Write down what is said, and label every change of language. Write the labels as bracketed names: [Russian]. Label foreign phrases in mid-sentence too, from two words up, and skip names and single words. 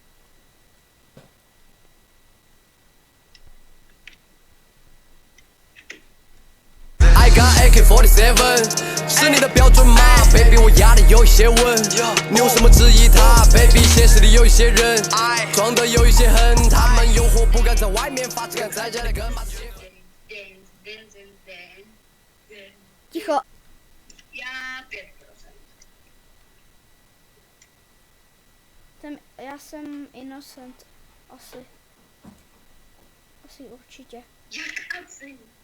[English] I got AK-47， [Chinese] 是你的标准吗 ？Baby， 我压的有一些稳，你有什么质疑他 ？Baby， 现实里有一些人，装的有一些狠，他们诱惑不敢在外面发，只敢在家里跟马子结婚。 [Czech] Ticho. Já 5%. Já jsem innocent, asi určitě. Jak asi?